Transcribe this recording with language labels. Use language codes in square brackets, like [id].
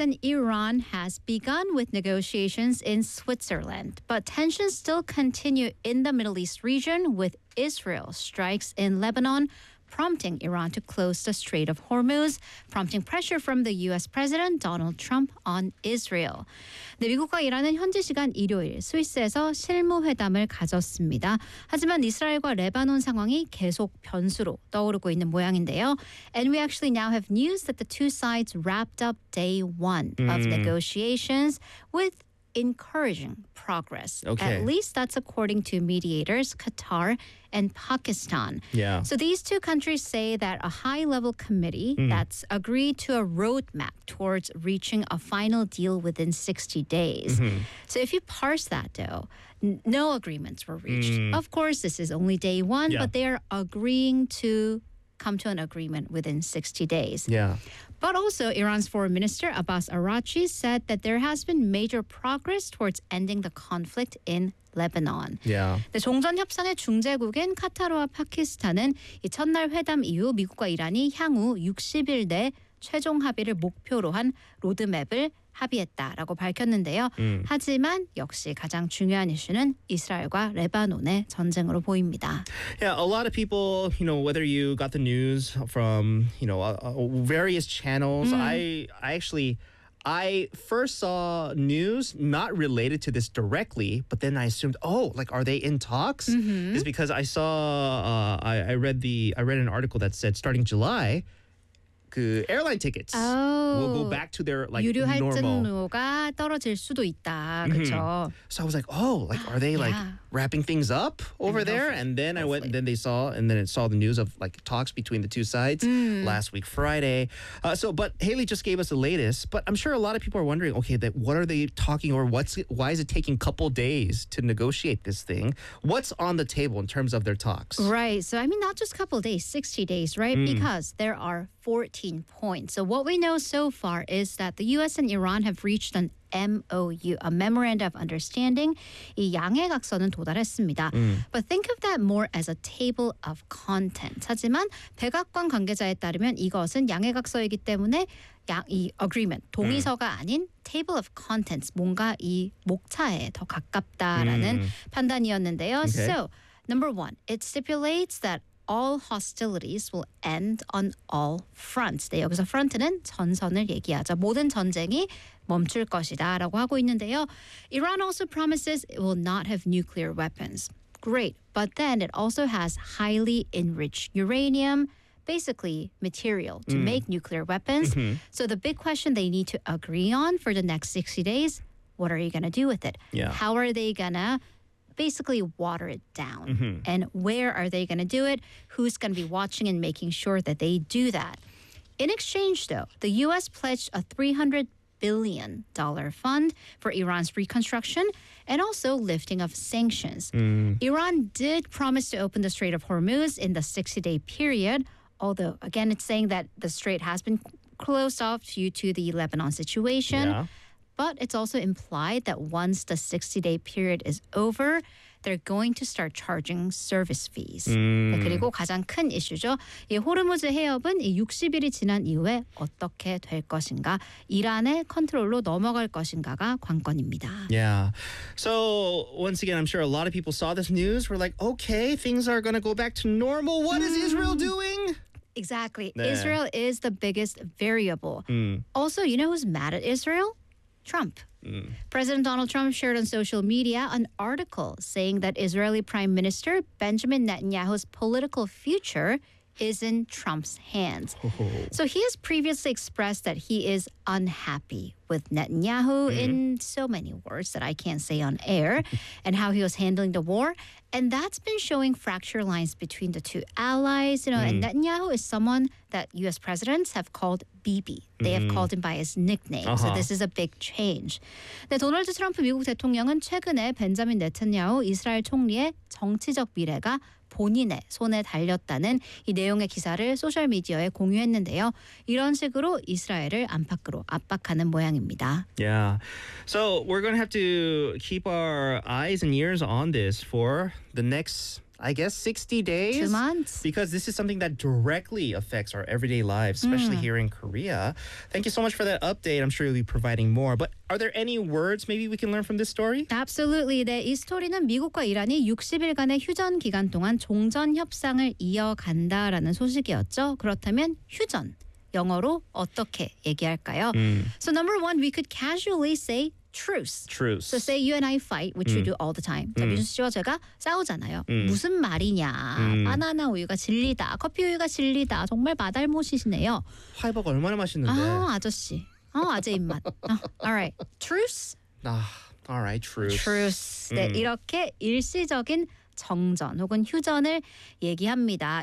[en] and Iran has begun with negotiations in Switzerland. But tensions still continue in the Middle East region with Israel strikes in Lebanon, prompting Iran to close the Strait of Hormuz, prompting pressure from the U.S. President Donald Trump on Israel. [ko] 네, 미국과 이란은 현지 시간 일요일 스위스에서 실무회담을 가졌습니다. 하지만 이스라엘과 레바논 상황이 계속 변수로 떠오르고 있는 모양인데요. [en] And we actually now have news that the two sides wrapped up day one of negotiations with encouraging progress. Okay. At least that's according to mediators, Qatar and Pakistan. Yeah. So these two countries say that a high-level committee that's agreed to a roadmap towards reaching a final deal within 60 days. Mm-hmm. So if you parse that, though, no agreements were reached. Mm. Of course, this is only day one, but they are agreeing to come to an agreement within 60 days. Yeah. But also, Iran's foreign minister, Abbas Araghchi, said that there has been major progress towards ending the conflict in Lebanon. Yeah. [ko] 네, 종전 협상의 중재국인 카타르와 파키스탄은 이 첫날 회담 이후 미국과 이란이 향후 60일 내 최종 합의를 목표로 한 로드맵을 합의했다라고 밝혔는데요. 하지만 역시 가장 중요한 이슈는 이스라엘과 레바논의 전쟁으로 보입니다. [en] Yeah, a lot of people, you know, whether you got the news from, you know, various channels, I first saw news not related to this directly, but then I assumed, oh, like, are they in talks? Mm-hmm. It's because I saw, I read an article that said starting July, 그 airline tickets will go back to their like [ko] 유류 [en] normal. [ko] 유류 할증료가 떨어질 수도 있다. 그렇죠. [en] So I was like, oh, like are they like wrapping things up over there? And then I went, and then they saw, and then it saw the news of like talks between the two sides last week Friday. But Haley just gave us the latest. But I'm sure a lot of people are wondering, okay, that what are they talking or what's why is it taking a couple days to negotiate this thing? What's on the table in terms of their talks? Right. So I mean, not just a couple days, 60 days, right? Because there are 14 points. So what we know so far is that the U.S. and Iran have reached an MOU, a Memorandum of Understanding. [ko] 이 양해각서는 도달했습니다. [en] But think of that more as a table of contents. [ko] 하지만 백악관 관계자에 따르면 이것은 양해각서이기 때문에 이 agreement, 동의서가 아닌 [en] table of contents, [ko] 뭔가 이 목차에 더 가깝다라는 판단이었는데요. [en] Okay. So, number one, it stipulates that all hostilities will end on all fronts. [ko] 네, 여기서 front는 전선을 얘기하죠. 모든 전쟁이 멈출 것이다 라고 하고 있는데요. [en] Iran also promises it will not have nuclear weapons. Great, but then it also has highly enriched uranium, basically material to make nuclear weapons. So the big question they need to agree on for the next 60 days, what are you going to do with it? Yeah. How are they going to basically water it down? And where are they going to do it? Who's going to be watching and making sure that they do that? In exchange, though, the U.S. pledged a $300 billion fund for Iran's reconstruction and also lifting of sanctions. Iran did promise to open the Strait of Hormuz in the 60-day period, although, again, it's saying that the strait has been closed off due to the Lebanon situation. Yeah. But it's also implied that once the 60-day period is over, they're going to start charging service fees. [ko] 네, 그리고 가장 큰 이슈죠. 이 호르무즈 해협은 이 60일이 지난 이후에 어떻게 될 것인가, 이란의 컨트롤로 넘어갈 것인가가 관건입니다. [en] Yeah. So once again, I'm sure a lot of people saw this news. We're like, okay, things are going to go back to normal. What is Israel doing? Exactly. 네. Israel is the biggest variable. Also, you know who's mad at Israel? Trump. President Donald Trump shared on social media an article saying that Israeli Prime Minister Benjamin Netanyahu's political future is in Trump's hands. Oh. So he has previously expressed that he is unhappy with Netanyahu in so many words that I can't say on air, and how he was handling the war. And that's been showing fracture lines between the two allies. You know, and Netanyahu is someone that U.S. presidents have called Bibi. They have called him by his nickname. So this is a big change. [ko] 네, 도널드 트럼프 미국 대통령은 최근에 벤자민 네타냐후 이스라엘 총리의 정치적 미래가 본인의 손에 달렸다는 이 내용의 기사를 소셜미디어에 공유했는데요. 이런 식으로 이스라엘을 안팎으로 압박하는 모양입니다. [en] Yeah. So we're going to have to keep our eyes and ears on this for the next, I guess, 60 days? 2 months. Because this is something that directly affects our everyday lives, especially here in Korea. Thank you so much for that update. I'm sure you'll be providing more. But are there any words maybe we can learn from this story? Absolutely. [ko] 네, 이 스토리는 미국과 이란이 60일간의 휴전 기간 동안 종전 협상을 이어간다라는 소식이었죠. 그렇다면 휴전, 영어로 어떻게 얘기할까요? [en] So number one, we could casually say Truce. So say you and I fight, which we do all the time. [ko] 자, 민수 씨와 제가 싸우잖아요. 무슨 말이냐. 바나나 우유가 진리다. 커피 우유가 진리다. 정말 마달못이시네요. 화이버거 얼마나 맛있는데. 아, 아저씨. 어, 아재 입맛. 어. [en] All right. Truce? 아, all right. Truce. [ko] 네, 이렇게 일시적인 정전 혹은 휴전을 얘기합니다.